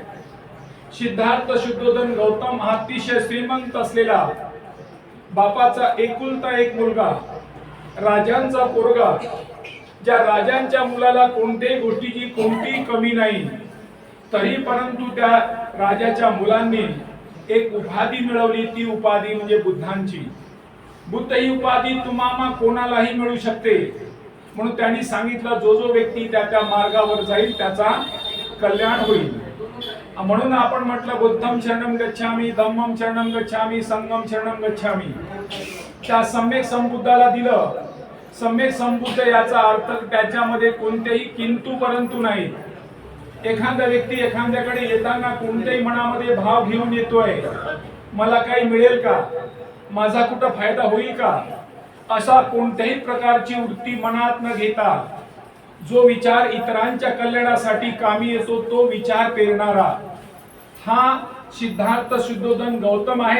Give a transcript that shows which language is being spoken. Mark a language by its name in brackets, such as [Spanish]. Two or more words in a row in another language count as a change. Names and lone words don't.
[Marathi] सिद्धार्थ शुद्धोधन गौतम हा अतिशय श्रीमंत असलेला, बापाचा एकुलता एक मुलगा, राजांचा पोरगा, ज्या राजांच्या मुलाला कोणत्याही गोष्टीची कोणतीही कमी नाही, तरी परंतु त्या राजाच्या मुलांनी एक उपाधी मिळवली. ती उपाधी म्हणजे बुद्धांची. बुद्ध ही उपाधी तुम्हाला कोणालाही मिळू शकते, म्हणून त्यांनी सांगितलं जो जो व्यक्ती त्या त्या मार्गावर जाईल त्याचा कल्याण होईल. म्हणून आपण म्हटलं [Pali] बुद्धम शरणम गच्छामी, धम्मम शरणम गच्छामी, संघम शरणम गच्छामी. [Marathi] त्या सम्यक संबुद्धाला दिलं. सम्यक संबुद्ध याचा अर्थ त्याच्यामध्ये कोणतेही किंतु परंतु नाही. एखादा व्यक्ती एखाद्याकडे येताना कोणत्याही मनामध्ये भाव घेऊन येतोय, मला काही मिळेल का, माझा कुठं फायदा होईल का, असा कोणत्याही प्रकारची वृत्ती मनात न घेता जो विचार इतरांच्या कल्याणासाठी कामी येतो तो विचार पेरणारा हा सिद्धार्थ शुद्धोधन गौतम आहे.